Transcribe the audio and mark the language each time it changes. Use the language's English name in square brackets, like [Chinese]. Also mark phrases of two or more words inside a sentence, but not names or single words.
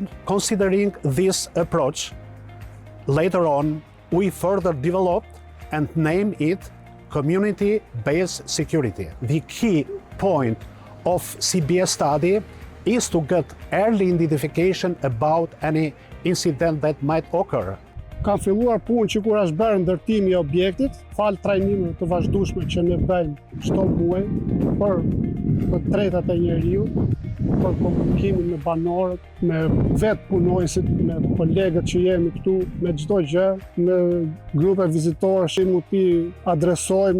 [English] Considering this approach, later on we further developed and named it community-based security. The key point of CBS study is to get early identification about any incident that might occur. [Albanian] Kam filluar punë që kur është bërë ndërtimi i objektit, fal trajnimeve të vazhdueshme që ne bëjmë çdo muaj për të drejtat e njeriut, për komunikimin me banorët, me vetë punojësit, me kolegët që jemi këtu, me çdo gjë, me grupe vizitorë që mund t'i adresojmë.